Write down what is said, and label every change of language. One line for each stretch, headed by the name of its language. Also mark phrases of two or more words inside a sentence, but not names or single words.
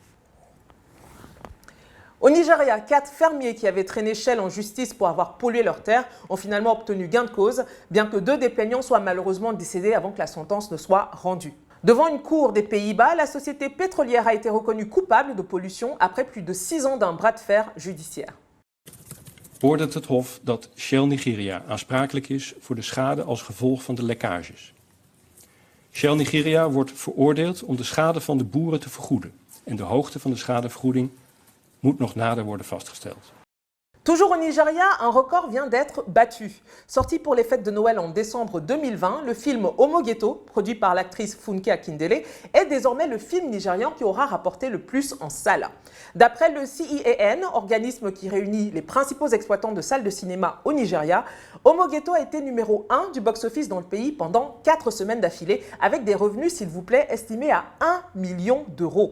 French: Au Nigeria, 4 fermiers qui avaient traîné Shell en justice pour avoir pollué leurs terres ont finalement obtenu gain de cause, bien que 2 des plaignants soient malheureusement décédés avant que la sentence ne soit rendue. Devant une cour des Pays-Bas, la société pétrolière a été reconnue coupable de pollution après plus de 6 ans d'un bras de fer judiciaire.
Dutch: Oordeelt het Hof dat Shell Nigeria aansprakelijk is voor de schade als gevolg van de lekkages. Shell Nigeria wordt veroordeeld om de schade van de boeren te vergoeden en de hoogte van de schadevergoeding moet nog nader worden vastgesteld.
French: Toujours au Nigeria, un record vient d'être battu. Sorti pour les fêtes de Noël en décembre 2020, le film Homo Ghetto, produit par l'actrice Funke Akindele, est désormais le film nigérian qui aura rapporté le plus en salle. D'après le CIAN, organisme qui réunit les principaux exploitants de salles de cinéma au Nigeria, Homo Ghetto a été numéro 1 du box-office dans le pays pendant 4 semaines d'affilée, avec des revenus, s'il vous plaît, estimés à 1 million d'euros.